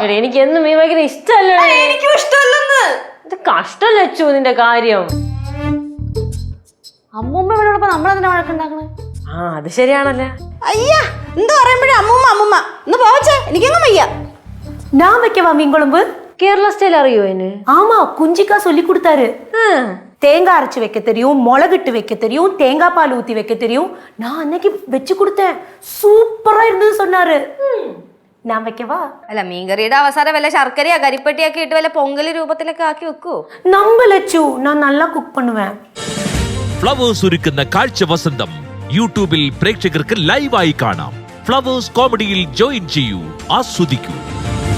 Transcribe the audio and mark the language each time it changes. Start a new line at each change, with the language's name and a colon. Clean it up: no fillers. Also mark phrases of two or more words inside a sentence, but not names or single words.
Malayalam: എനിക്ക് എന്നും മീൻ വയ്ക്കുന്ന ഇഷ്ടല്ലേ? എനിക്കും ഇഷ്ടമല്ലെന്ന്. ഇത് കഷ്ടല്ലേ ചു നിന്റെ കാര്യം. അമ്മൂമ്മ ഇവിടെയുള്ളപ്പോ നമ്മളെന്തിനാ വഴക്കുണ്ടാക്കണേ? അത് ശരിയാണല്ലേ. അയ്യാ, എന്താ പറയുമ്പോഴേ അമ്മൂമ്മ ഒന്ന് പോവച്ചേ, എനിക്കങ്ങ് വയ്യ.
Tamil: ഞാൻ வைக்கவா மீன் குழம்பு?
Malayalam: കേരള സ്റ്റൈൽ അറിയോ അതിന്?
Tamil: ஆமா, குஞ்சிக்கா சொல்லி கொடுத்தாரு. தேங்காய் அரைச்சு வைக்க தெரியும், மிளகிட்டு வைக்க தெரியும், தேங்காய் பால் ஊத்தி வைக்க தெரியும். நான் அன்னைக்கு வச்சு கொடுத்தேன், சூப்பரா இருந்தது சொன்னாரு.
Malayalam: ഞാൻ വെക്കവാ? അല്ല, മീൻകറിയുടെ അവസാനം വല്ല ശർക്കരയോ കരിപ്പട്ടിയൊക്കെ ഇട്ട് വല്ല പൊങ്കല് രൂപത്തിലൊക്കെ ആക്കി വെക്കൂ. നമ്പലച്ചു, ഞാൻ നല്ല കുക്ക് பண்ணுவேன். ഫ്ലവേഴ്സ് ഒരുക്കുന്ന കാഴ്ച വസന്തം യൂട്യൂബിൽ പ്രേക്ഷകർക്ക് ലൈവായി കാണാം. ഫ്ലവേഴ്സ് കോമഡിയിൽ ജോയിൻ ചെയ്യൂ, ആസ്വദിക്കൂ.